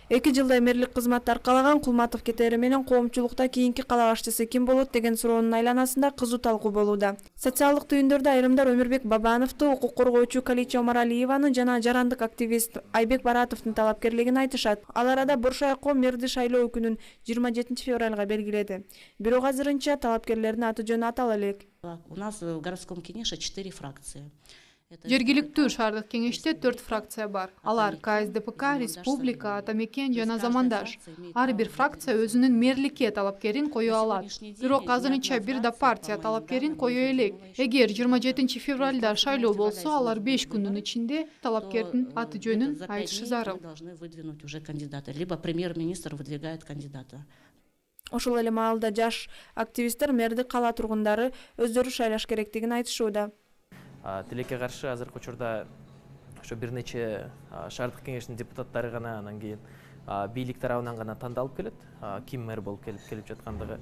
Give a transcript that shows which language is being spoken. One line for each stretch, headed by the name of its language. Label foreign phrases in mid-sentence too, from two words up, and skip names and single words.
Kyrgyz: 2 жылдай мэрлик кызматты аркалаган Кулматов кетери менен коомчулукта кийинки кала башчысы ким болот деген суроонун айланасында кызуу талкуу болууда. Социалдык түйүндөрдө айрымдар Өмүрбек Бабановду, укук коргоочу Калича Омаралиеваны жана жарандык активист Айбек Баратовдун талапкерлигин айтышат. Ал арада Буршайко мэрди шайлоо күнүн 27 февралга белгиледи. Бирок азырынча талапкерлердин аты жөнү атала элек.
Russian: У нас в городском кеңеше 4 фракции.
Kyrgyz: Жергиликтүү шаардык кеңеште 4 фракция бар. Алар КСДПК, Республика, Атамекен жана Замандаш. Ар бир фракция өзүнүн мэрликке талапкерин кое алат. Бирок азырынча бир да партия талапкерин кое элек. Эгер 27 февралда шайлоо болсо, алар 5 күндүн ичинде талапкердин аты жөнүн айтышы зарыл.
Russian: Должны выдвинуть уже кандидата, либо премьер-министр выдвигает кандидата.
Kyrgyz: Ошол эле маалда жаш активисттер мэрди кала тургундары өздөрү шайлаш керектигин айтышууда. Тилекке каршы азыркы учурда ошо бир нече шаардык кеңештин депутаттары гана, анан кийин бийлик тарабынан гана тандалып келет, ким мэр болуп келип жаткандыгы.